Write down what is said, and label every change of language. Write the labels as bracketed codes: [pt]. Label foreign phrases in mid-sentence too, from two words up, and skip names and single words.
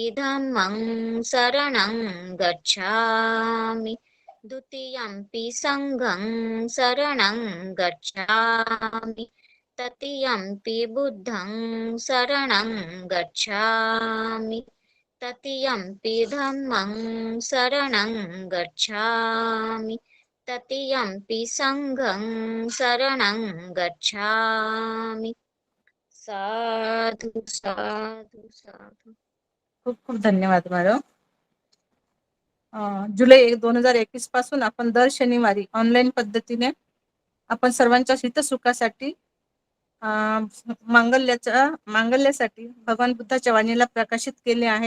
[pi] धम्मं शरणं गच्छामि, द्वितीयंपि संघं शरणं गच्छामि, तृतीयंपि बुद्धं शरणं गच्छामि, तृतीयंपि धम्मं शरणं गच्छामि, तृतीयंपि संघं शरणं गच्छामि. साधु साधु साधु. [mr] खूप खूप धन्यवाद मॅडम. जुलै 2021 पासून आपण दर शनिवारी ऑनलाईन पद्धतीने आपण सर्वांच्या हितसुखासाठी मांगल्यासाठी भगवान बुद्धाच्या वाणीला प्रकाशित केले आहे.